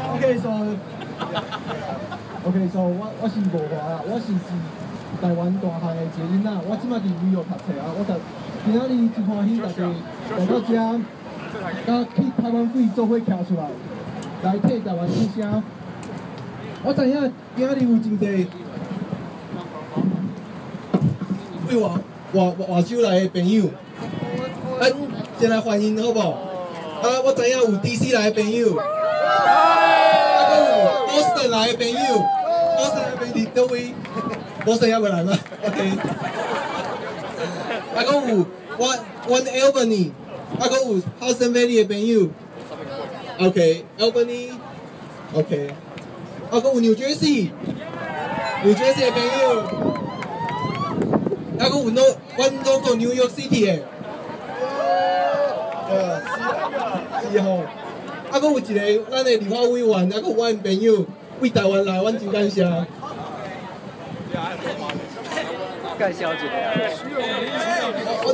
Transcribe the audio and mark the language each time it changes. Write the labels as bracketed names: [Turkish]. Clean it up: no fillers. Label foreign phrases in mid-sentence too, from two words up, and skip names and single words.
[English] OK，so [Min Nan Chinese] 我是吴华啊，我是台湾大汉的一个囡仔，我即摆伫美国读册啊，我今仔日真欢喜大家来到遮，甲去台湾会做伙徛出来，来替台湾出声。我知影今仔日有真侪为外州来的朋友，咱先来欢迎好不好？啊，我知影有 DC 来的朋友。 Boston 来的朋友 ，Boston 来的朋友都位 ，Boston 也未来嘛 ？OK。啊，搁有one Albany， 啊，搁有 Hudson Valley 的朋友 ，OK，Albany，OK。啊，搁有 New Jersey 的朋友，啊，搁有 [English] one local [Min Nan Chinese] New York City 的，是吼。啊，搁有一个咱的立法委员，啊，搁有阮朋友为台湾来，阮真感谢。介绍一下。